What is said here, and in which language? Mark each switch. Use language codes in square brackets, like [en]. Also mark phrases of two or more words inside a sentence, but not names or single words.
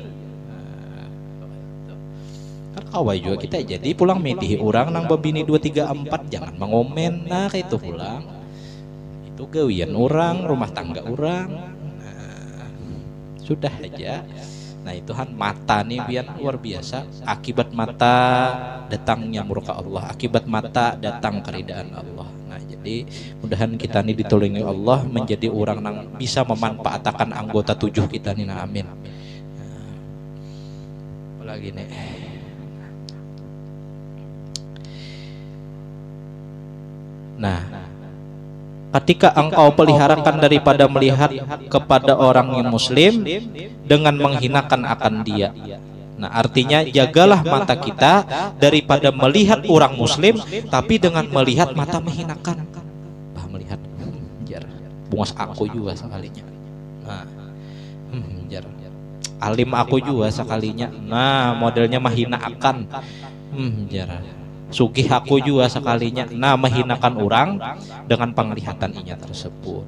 [bjn] Kan kawai juga kita jadi pulang medih orang nang bebini 2, 3, 4 jangan mengomen. Nah kayak itu pulang. Itu gawian orang, rumah tangga orang. Nah, sudah aja. Nah itu kan mata nih biar luar biasa. Akibat mata datangnya murka Allah, akibat mata datang keridaan Allah. Nah jadi mudahan kita nih ditolongi Allah menjadi orang yang bisa memanfaatkan anggota 7 kita nih. Nah, amin. Nah, lagi nih. Nah, ketika engkau peliharakan daripada melihat kepada orang yang muslim dengan menghinakan akan dia. Nah artinya jagalah mata kita daripada melihat orang muslim tapi dengan melihat mata menghinakan. Bah melihat jar bungas aku juga sekalinya. Nah, jar alim aku juga sekalinya. Nah modelnya menghina akan. Jar sugih aku juga sekalinya. Nah menghinakan orang dengan penglihatan inya tersebut.